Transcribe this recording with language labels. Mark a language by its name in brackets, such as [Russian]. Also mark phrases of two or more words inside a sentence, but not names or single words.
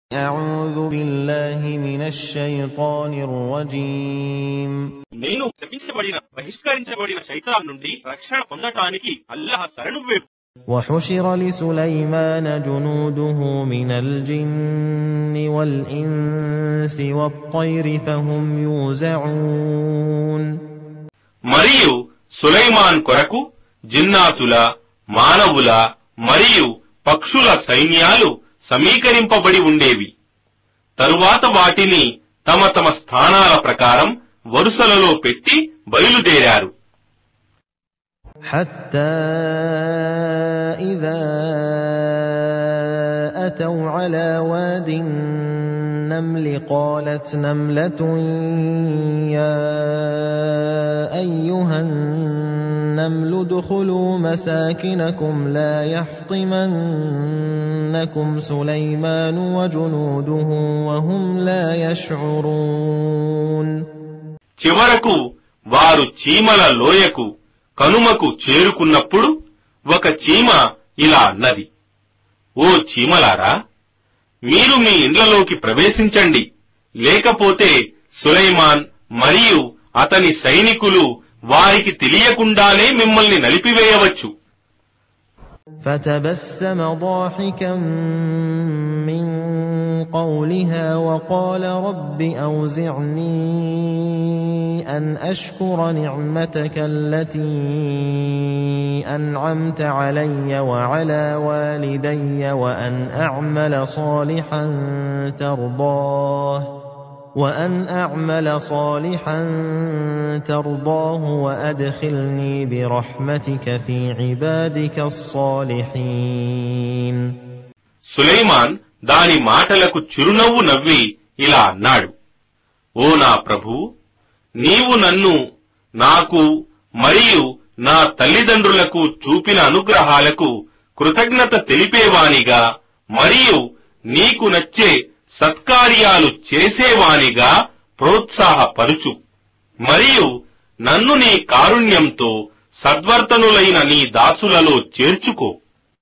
[Arabic] أعوذ بالله من الشيطان الرجيم [Telugu] నేను శపించబడిన బహిష్కరించబడిన శైతాన్ నుండి రక్షణ పొందటానికి అల్లాహ్ శరణు వేడు. [Arabic] وحشر لسليمان جنوده من الجن والإنس والطير فهم يوزعون [Telugu] మరియు సులైమాన్ కొరకు జిన్నాతుల మానవుల మరియు పక్షుల సైన్యాలు సమీకరింపబడి ఉండేవి. తరువాత వాటిని తమ తమ స్థానాల ప్రకారం వరుసలలో పెట్టి బయలుదేరారు. [Arabic] حتى إذا أتوا على واد النمل قالت نملة يا أيها النمل ادخلوا مساكنكم لا يحطمنكم سليمان وجنوده وهم لا يشعرون. [Telugu] చివరకు వారు చీమల లోయకు కనుమకు చేరుకున్నప్పుడు ఒక చీమ ఇలా అన్నది, ఓ చీమలారా, మీరు మీ ఇండ్లలోకి ప్రవేశించండి, లేకపోతే సులైమాన్ మరియు అతని సైనికులు వారికి తెలియకుండానే మిమ్మల్ని నలిపివేయవచ్చు. [Arabic] فتبسم ضاحكا من قولها وقال رب أوزعني أن أشكر نعمتك التي أنعمت علي وعلى والدي وأن أعمل صالحا ترضاه وأدخلني برحمتك في عبادك الصالحين. [Telugu] సులైమాన్ దాని మాటలకు చిరునవ్వు నవ్వి ఇలా అన్నాడు, ఓ నా ప్రభూ, నీవు నన్ను, నాకు మరియు నా తల్లిదండ్రులకు చూపిన అనుగ్రహాలకు కృతజ్ఞత తెలిపేవానిగా మరియు నీకు నచ్చే సత్కార్యాలు చేసేవానిగా ప్రోత్సాహపరుచు, మరియు నన్ను నీ కారుణ్యంతో సద్వర్తనులైన నీ దాసులలో చేర్చుకో.